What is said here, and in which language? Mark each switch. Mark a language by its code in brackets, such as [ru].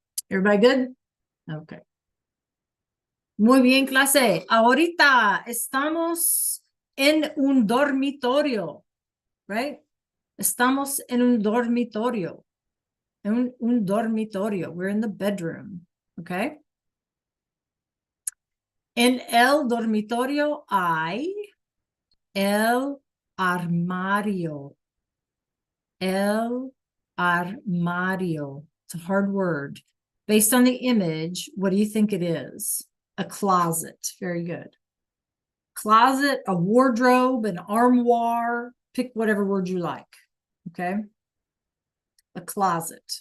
[en] Everybody good? Okay. [es] Muy bien, clase. Ahorita estamos en un dormitorio, right? Estamos en un dormitorio. Un dormitorio. [en] We're in the bedroom, okay? [es] En el dormitorio hay el armario. [en] El armario. It's a hard word. based on the image, what do you think it is? A closet. Very good. Closet, a wardrobe, an armoire, pick whatever word you like. Okay. A closet.